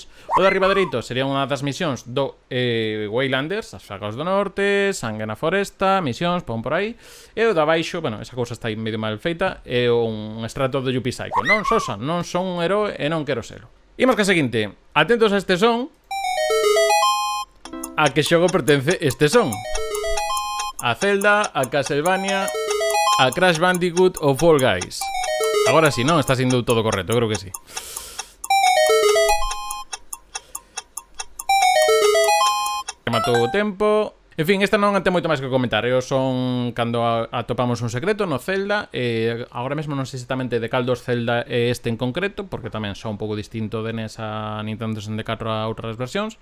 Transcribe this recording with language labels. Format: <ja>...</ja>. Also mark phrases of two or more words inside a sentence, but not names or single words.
<gl>O de arriba dereito sería unha das misións do Waylanders, as Fagas do Norte, Sangue na Foresta, misións, pon por aí. E o de abaixo, bueno, esa cousa está aí medio mal feita, é un extracto do Yuppie Psycho. Non sosa, non son un heroe e non quero selo. Imos ca seguinte. Atentos a este son. A que xogo pertence este son? A Zelda, a Castlevania, a Crash Bandicoot ou Fall Guys? Agora sí, non? Está sendo todo correcto, creo que sí. Matou o tempo. En fin, esta non ten moito máis que comentar. Eu son cando atopamos un secreto no Zelda. Agora mesmo non sei exactamente de cal dos Zelda é este en concreto, porque tamén son un pouco distinto de NES a Nintendo 64 a outras versións.</gl>